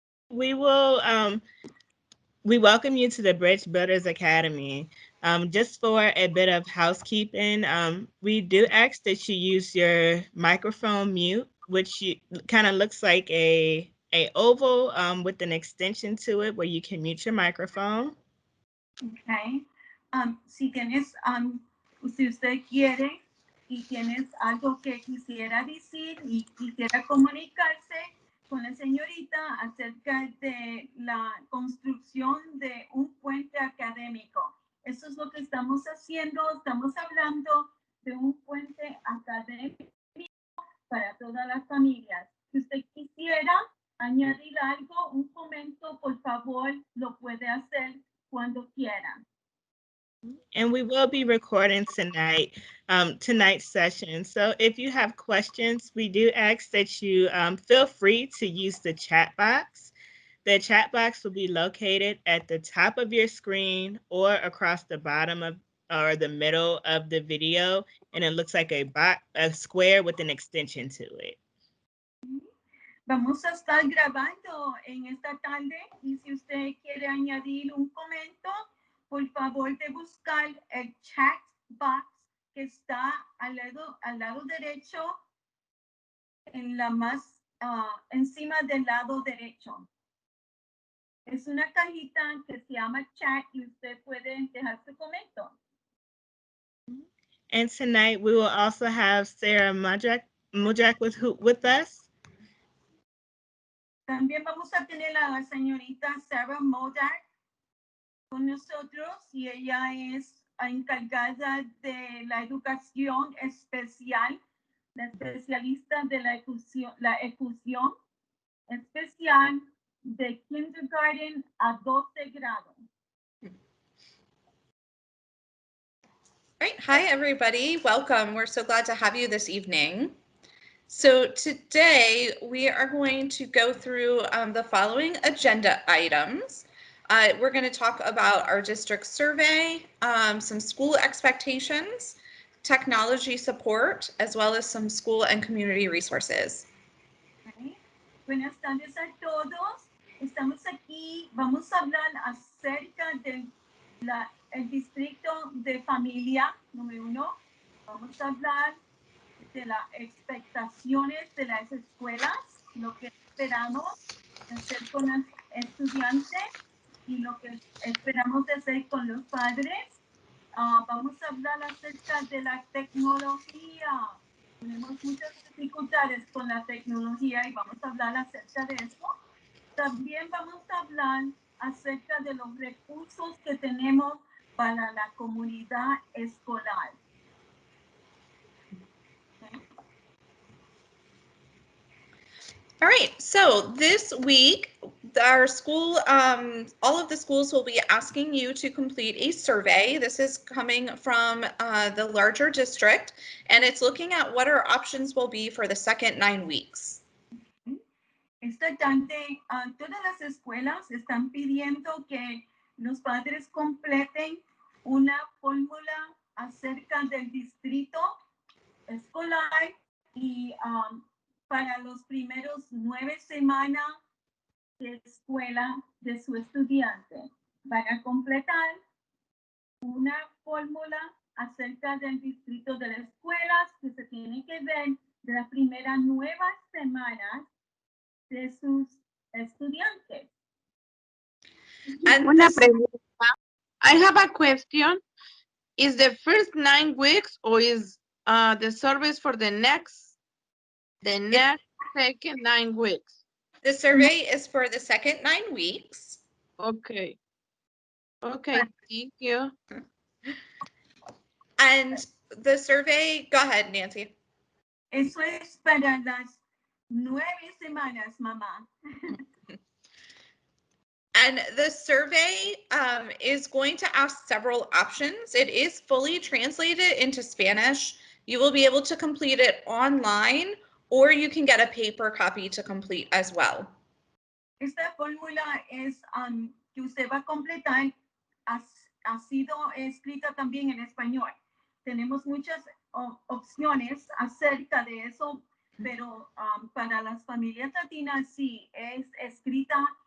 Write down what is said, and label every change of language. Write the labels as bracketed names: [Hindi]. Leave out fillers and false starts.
[English] We will we welcome you to the Bridge Builders Academy. Just for a bit of housekeeping, we do ask that you use your microphone mute, which kind of looks like a oval with an extension to it where you can mute your microphone. Okay. [Spanish] Si tienes, si usted quiere y tienes algo que quisiera decir y quisiera comunicarse con la señorita acerca de la construcción de un puente académico. Eso es lo que estamos haciendo. Estamos hablando de un puente académico para todas las familias. Si usted quisiera añadir algo, un comentario, por favor, lo puede hacer cuando quiera. [English] And we will be recording tonight's session. So if you have questions, we do ask that you feel free to use the chat box. The chat box will be located at the top of your screen or across the bottom of or the middle of the video, and it looks like a square with an extension to it. [Spanish] Vamos a estar grabando en esta tarde y si usted quiere añadir un comentario, por favor de buscar el chat box que está al lado derecho, en la más encima del lado derecho. Es una cajita que se llama chat y usted puede dejar su comentario. [English] And tonight we will also have Sarah Mudrak with us. [Spanish] También vamos a tener a la señorita Sarah Modak con nosotros y ella es encargada de la educación especial, la especialista de la ejecución especial de kindergarten a 12 grado. [English] Right. Hi, everybody. Welcome. We're so glad to have you this evening. So today we are going to go through the following agenda items. We're going to talk about our district survey, some school expectations, technology support, as well as some school and community resources. [Spanish] Okay. Buenas tardes a todos. Estamos aquí. Vamos a hablar acerca del distrito de familia número 1. Vamos a hablar de las expectaciones de las escuelas, lo que esperamos hacer con los estudiantes y lo que esperamos hacer con los padres. Vamos a hablar acerca de la tecnología. Tenemos muchas dificultades con la tecnología y vamos a hablar acerca de eso. También vamos a hablar acerca de los recursos que tenemos para la comunidad escolar. [English] All right, so this week, our school, all of the schools will be asking you to complete a survey. This is coming from the larger district, and it's looking at what our options will be for the second 9 weeks. [Spanish] Esta tarde, todas las escuelas están pidiendo que los padres completen una fórmula acerca del distrito escolar y para los primeros 9 semanas de escuela de su estudiante. Van a completar una fórmula acerca del distrito de las escuelas que se tiene que ver de las primeras 9 semanas de sus estudiantes. Una pregunta. [English] I have a question. Is the first 9 weeks or is the service for the next second 9 weeks? The survey is for the second 9 weeks. Okay. Okay, thank you. And the survey, go ahead, Nancy. [Spanish] Eso es para las 9 semanas, mamá. [English] And the survey is going to ask several options. It is fully translated into Spanish. You will be able to complete it online, or you can get a paper copy to complete as well. [Spanish] Esta fórmula es que usted va a completar, ha sido escrita también en español. Tenemos muchas opciones acerca de eso, pero para las familias latinas sí es escrita